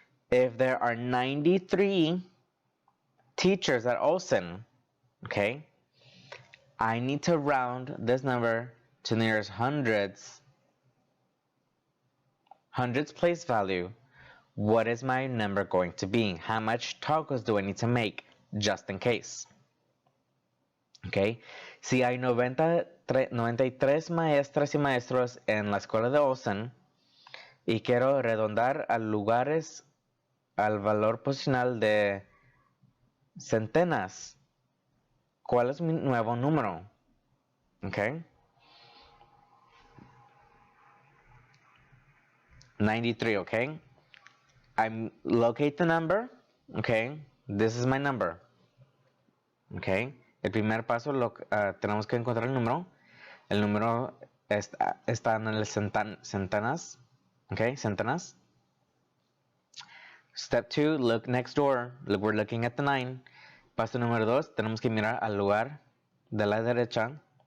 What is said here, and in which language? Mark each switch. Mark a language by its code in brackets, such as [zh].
[en] If there are 93 teachers at Olsen, okay, I need to round this number to the nearest hundreds place value. What is my number going to be? How much tacos do I need to make just in case? [es] Okay, si hay 93 maestras y maestros en la escuela de Olsen y quiero redondar a lugares al valor posicional de centenas, ¿cuál es mi nuevo número? [en] Okay, 93, okay? I locate the number, okay? This is my number. [es] Okay, el primer paso tenemos que encontrar el número. El número está en el centenas. Okay, centenas. [en] Step 2, look next door. We're looking at the 9. [es] Paso número 2, tenemos que mirar al lugar de la derecha.